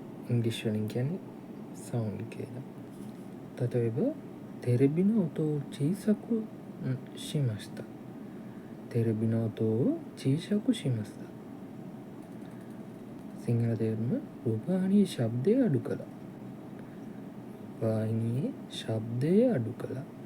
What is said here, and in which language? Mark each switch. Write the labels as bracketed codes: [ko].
[si] ඉංග්‍රීසි වලින් කියන්නේ sound කියලා. [ja] 例えばテレビの音を小さくしました。テレビの音を小さくしました。 [si] සිංහල තේරුම රූපවාහිනියේ ශබ්දය අඩු කළා. රූපවාහිනියේ ශබ්දය අඩු කළා.